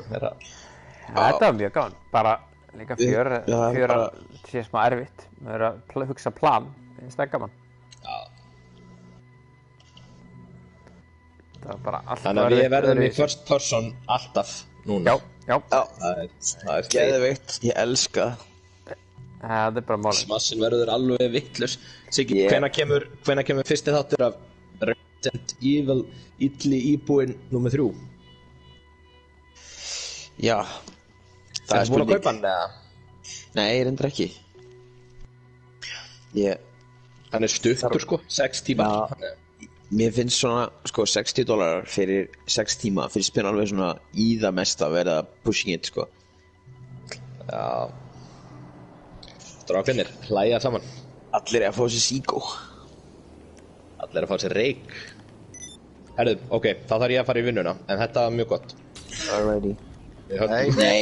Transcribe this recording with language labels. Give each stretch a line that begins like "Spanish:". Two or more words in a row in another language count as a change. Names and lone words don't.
Icelandic: Þetta var mjög gaman. Bara líka fjör að sé smá erfitt. Við erum að hugsa plan. Það er gaman. Já. Það var bara alltaf... Þannig að við verðum í
English: first person
Icelandic: alltaf núna. Já. Það er Geðveikt, ég elska það. Það er bara málið. Smassin verður alveg vitlaus. Siggi, hvenær kemur fyrsti þáttur af Resident Evil illi íbúinn númer 3? Já. Það er búin að kaupa hann, eða? Nei, reyndar ekki. Hann er stuttur, sko, 6 tímar. Já. Mér finnst svona, sko, $60 fyrir 6 tíma finnst mér alveg svona í það mest að vera
English: pushing it,
Icelandic: sko. Já. Strákarnir, hlæja saman. Allir er að fá sér síkó. Allir er að fá sér reik. Herðu, ok, þá þarf ég að fara í vinnuna, en þetta var mjög gott. Alrighty. Nei,